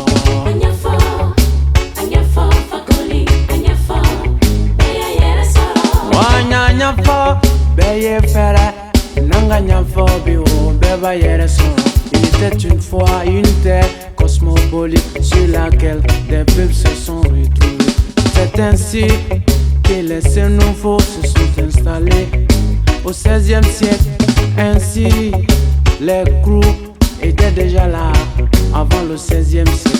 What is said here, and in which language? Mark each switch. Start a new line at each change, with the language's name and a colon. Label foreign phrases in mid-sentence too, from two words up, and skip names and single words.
Dyula: Anyafo, fakoli, anyafo, beya yere soro. Wanya nyafo, beye fere, nanga nyafo biwo, beba yere soro.
French: Il était une fois une terre cosmopolite sur laquelle des peuples se sont retrouvés. C'est ainsi que les seuls nouveaux se sont installés au 16e siècle. Ainsi, les crews étaient déjà là avant le 16e siècle.